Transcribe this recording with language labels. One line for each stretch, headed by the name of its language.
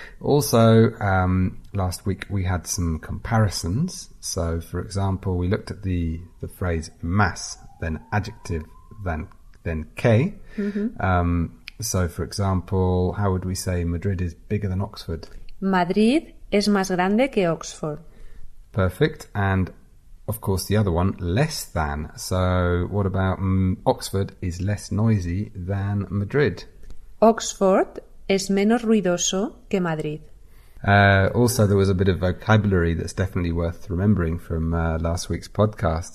English: Also, last week we had some comparisons. So, for example, we looked at the phrase más, then adjective, then que. So, for example, how would we say Madrid is bigger than Oxford?
Spanish: Madrid es más grande que Oxford.
English: Perfect. And, of course, the other one, less than. So, what about Oxford is less noisy than Madrid?
Spanish: Oxford es menos ruidoso que Madrid.
English: Also, there was a bit of vocabulary that's definitely worth remembering from last week's podcast.